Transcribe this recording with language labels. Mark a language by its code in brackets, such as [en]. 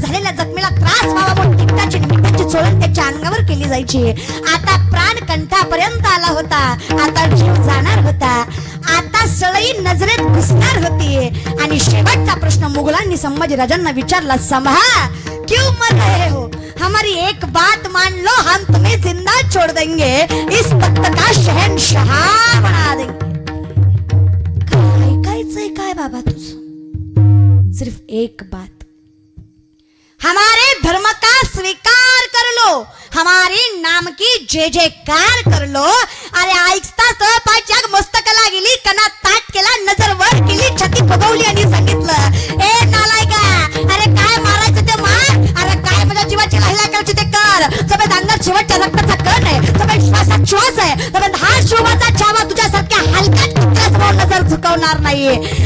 [mr] झालेल्या जखमेला त्रास व्हावा म्हणून तिखटाची मिठाची चोळण त्याच्या अंगावर केली जायची. आता प्राण कंठापर्यंत आला होता, आता जीव जाणार होता, आता सळई नजरेत घुसणार होती. आणि शेवटचा प्रश्न मुघलांनी संभाजीराजांना विचारला, [hi] संभा क्यों मर रहे हो? हमारी एक बात मान लो, हम तुम्हें जिंदा छोड़ देंगे, इस तख्त का शहंशाह बना देंगे. [mr] काय कायचंय काय बाबा तुझं? [hi] सिर्फ एक बात, हमारे धर्म का स्वीकार कर लो, हमारे नाम की जय जयकार कर लो. [mr] अरे ऐकताच पाच्याग मस्तकाला गेली, कना ताट केला, नजर वर केली, छाती फुगवली आणि सांगितलं, ए नालायका, अरे काय मारायचं ते मार, अरे काय माझ्या जीवाची लाहिला करायची ते कर. सगळ्यात अंगात शेवटच्या रक्ताचा कण आहे, सगळ्यात श्वासात श्वास आहे, सगळ्यात हा शिवाचा छावा तुझ्यासारख्या हलक्यात कुत्र्यासमोर नजर झुकवणार नाहीये.